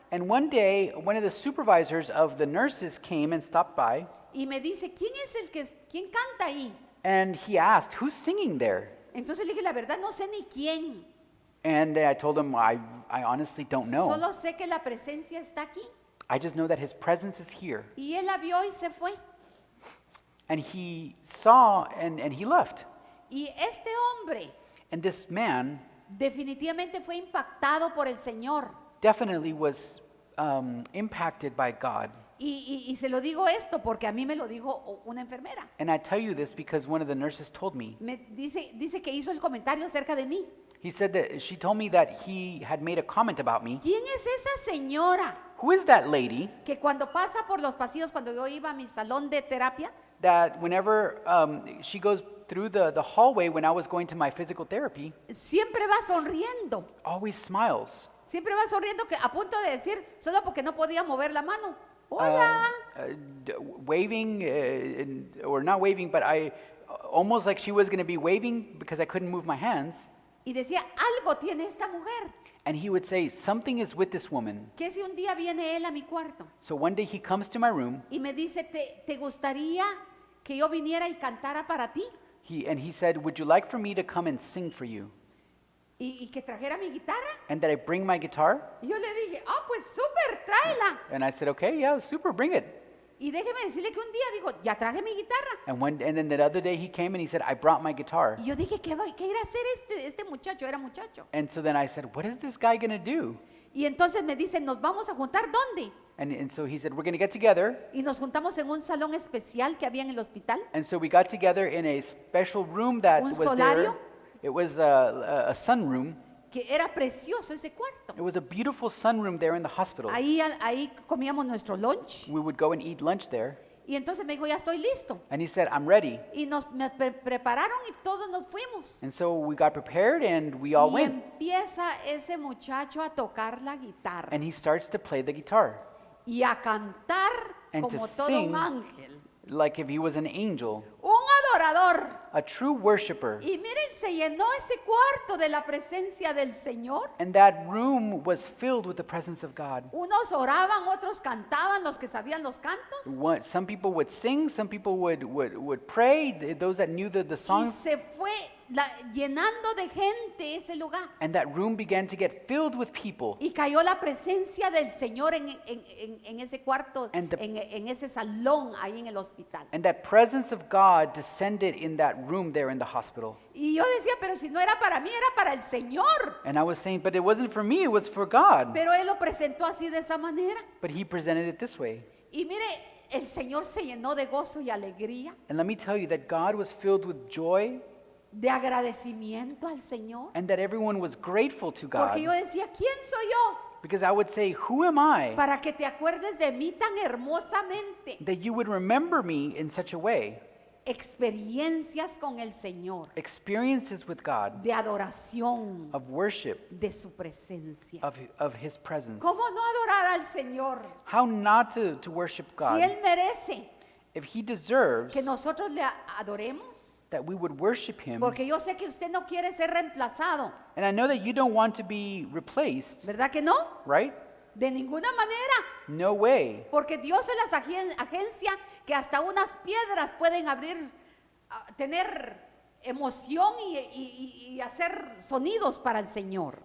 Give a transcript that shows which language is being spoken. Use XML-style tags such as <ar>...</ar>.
<en>and one day one of the supervisors of the nurses came and stopped by,</en> <es>y me dice, ¿quién canta ahí?</es> <en>and he asked, "Who's singing there?"</en> <es>Entonces le dije, la verdad no sé ni quién,</es> <en>And I told him, I honestly don't know.</en> <es>solo sé que la presencia está aquí.</es> <en>I just know that His presence is here.</en> <es>Y él la vio y se fue.</es> <en>And he saw and he left.</en> <es>Y este hombre</es> <en>And this man</en> <es>definitivamente fue impactado por el Señor.</es> <en>definitely was impacted by God.</en> <es>Y se lo digo esto porque a mí me lo dijo una enfermera.</es> <en>And I tell you this because one of the nurses told me.</en> <es>Me dice que hizo el comentario acerca de mí.</es> <en>She told me that he had made a comment about me.</en> <es>¿Quién es esa señora</es> <en>Who is that lady</en> <es>que cuando pasa por los pasillos, cuando yo iba a mi salón de terapia,</es> <en>that whenever she goes through the hallway when I was going to my physical therapy,</en> <es>siempre va sonriendo,</es> <en>always smiles,</en> <es>Siempre va sonriendo que a punto de decir, solo porque no podía mover la mano. Hola.</es> <en>Waving, or not waving, but almost like she was going to be waving because I couldn't move my hands.</en> <es>Y decía, algo tiene esta mujer.</es> <en>And he would say, something is with this woman.</en> <es>Que si un día viene él a mi cuarto</es> <en>So one day he comes to my room,</en> <es>y me dice, ¿te gustaría que yo viniera y cantara para ti?</es> <en>and he said, would you like for me to come and sing for you?</en> <es>Y que trajera mi guitarra.</es> <en>And that I bring my guitar?</en> <es>Y yo le dije, pues súper, tráela.</es> <en>And I said, okay, yeah, super, bring it.</en> <es>Y déjeme decirle que un día dijo, ya traje mi guitarra.</es> <en>And then that other day he came and he said, I brought my guitar.</en> <es>Y yo dije, ¿qué irá a hacer este muchacho? Era muchacho.</es> <en>And so then I said, what is this guy going to do?</en> <es>Y entonces me dice, ¿nos vamos a juntar dónde?</es> <en>And so he said, we're going to get together.</en> <es>Y nos juntamos en un salón especial que había en el hospital.</es> <en>And so we got together in a special room that</en> <es>Un</es> <en>was</en> <es>solario.</es> <en>there. It was a sunroom.</en> <es>Que era precioso ese cuarto.</es> <en>It was a beautiful sunroom there in the hospital.</en> <es>Ahí comíamos nuestro lunch.</es> <en>We would go and eat lunch there.</en> <es>Y entonces me dijo, ya estoy listo.</es> <en>And he said, I'm ready.</en> <es>Y me prepararon y todos nos fuimos.</es> <en>And so we got prepared and we all</en> <es>Y</es> <en>went.</en> <es>empieza ese muchacho a tocar la guitarra</es> <en>And he starts to play the guitar</en> <es>y a cantar</es> <en>And to</en> <es>como todo</es> <en>sing.</en> <es>un ángel,</es> <en>like if he was an angel,</en> <es>un adorador.</es> <en>a true worshiper.</en> <es>Y miren, se llenó ese cuarto de la presencia del Señor.</es> <en>And that room was filled with the presence of God.</en> <es>Unos oraban, otros cantaban, los que sabían los cantos.</es> <en>Some people would sing, some people would pray, those that knew the</en> <es>Y</es> <en>songs.</en> <es>se fue llenando de gente ese lugar.</es> <en>And that room began to get filled with people.</en> <es>Y cayó la presencia del Señor en ese cuarto,</es> <en>And the-</en> <es>en ese salón ahí en el hospital.</es> <en>And that presence of God descended in that room there in the hospital.</en> <es>Y yo decía, pero si no era para mí, era para el Señor.</es> <en>And I was saying, but it wasn't for me, it was for God.</en> <es>Pero Él lo presentó así de esa manera.</es> <en>But he presented it this way.</en> <es>Y mire, el Señor se llenó de gozo y alegría,</es> <en>And let me tell you that God was filled with joy</en> <es>de agradecimiento al Señor.</es> <en>and that everyone was grateful to God.</en> <es>Porque yo decía, ¿quién soy yo</es> <en>Because I would say, who am I</en> <es>para que te acuerdes de mí tan hermosamente?</es> <en>that you would remember me in such a way?</en> <es>Experiencias con el Señor,</es> <en>Experiences with God,</en> <es>de adoración,</es> <en>of worship,</en> <es>de su presencia.</es> <en>of his presence.</en> <es>¿Cómo no adorar al Señor?</es> <en>How not to worship</en> <es>Si</es> <en>God</en> <es>Él merece</es> <en>if he deserves</en> <es>que nosotros le adoremos.</es> <en>that we would worship him.</en> <es>Porque yo sé que usted no quiere ser reemplazado,</es> <en>And I know that you don't want to be replaced,</en> <es>¿verdad que no?</es> <en>right?</en> <es>De ninguna manera.</es> <en>No way.</en> <es>Porque Dios es la agencia que hasta unas piedras pueden abrir, tener emoción y hacer sonidos para el Señor.</es>